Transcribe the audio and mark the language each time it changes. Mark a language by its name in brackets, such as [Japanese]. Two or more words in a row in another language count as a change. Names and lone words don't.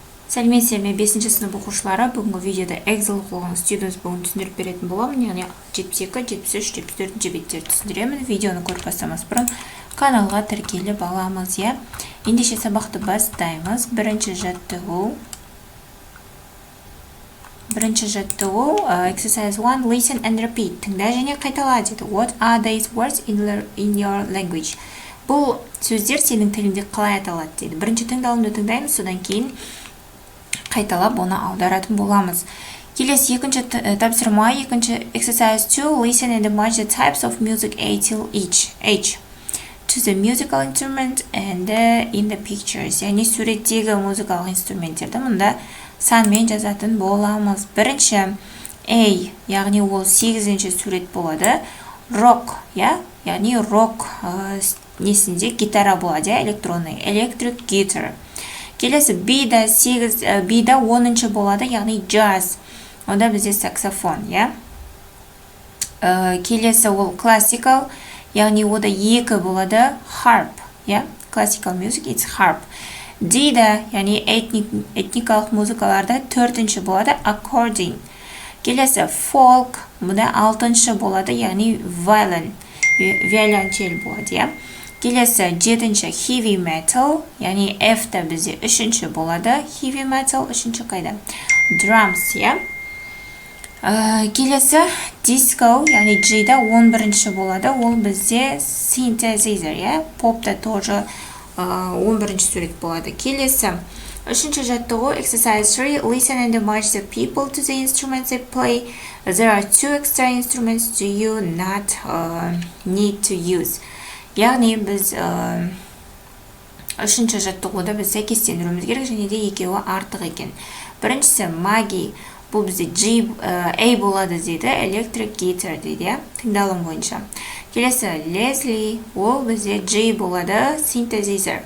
[Kazakh] Сәлеметсіздер ме 5-ші сынып оқушылары, бүгінгі видеода Excel оқылған students бүгін түсіндіріп беретін боламын, яғни 72, 73, 74 беттерді түсіндіремін. Видеоны көріп бастамас бұрын каналға тіркеліп аламыз, я. Ендеше сабақты бастаймыз. Бірінші жаттығу, exercise 1, [English] listen and repeat. [Kazakh] Тыңда және қайтала деді. [English] What are these words in your language? [Kazakh] Бұл сөздер сенің тіліңде қалай аталады деді. Бірінші тыңдалымды тыңдаймыз, содан кейін қайталап оны аударатын боламыз. Келесі екінші тапсырма, екінші exercise 2, [English] listen and match the types of music A till H to the musical instrument and in the pictures. [Kazakh] Яғни суреттегі музыкалық инструменттерді мұнда санмен жазатын боламыз. Бірінші A, яғни ол 8-ші сурет болады. Rock, яғни rock несінде гитара болады, электронный, [English] electric guitar. [Kazakh] Келесі B-да 10-ші болады, яғни jazz. Онда бізде саксофон, Келесі ол classical, яғни ода 2 болады, [English] harp, classical music, it's harp. [Kazakh] D-да, яғни этникалық музыкаларда 4-ші болады, accordion. Келесі folk, мұда 6-ші болады, яғни violonчель болады, Келесі 7-ші [English] heavy metal, [Kazakh] яғни F-та бізде 3-ші болады, [English] heavy metal [Kazakh] 3-ші қайда? Drums, Келесі disco, яғни G-да 11-ші болады, ол бізде synthesizer, Pop-та тоже 11-ші сурет болады. Келесі 3-ші жаттығу, exercise 3, [English] listen and match the people to the instruments they play. There are 2 extra instruments do you not need to use. [Kazakh] Яғни біз 3-ші жаттығуда біз сәйкестендіруіміз керек, және де екеуі артық екен. Біріншісі Maggie, бұл бізде A болады дейді, [English] electric guitar [Kazakh] дейді, тыңдалым бойынша. Келесі Leslie, ол бізде G болады, synthesizer.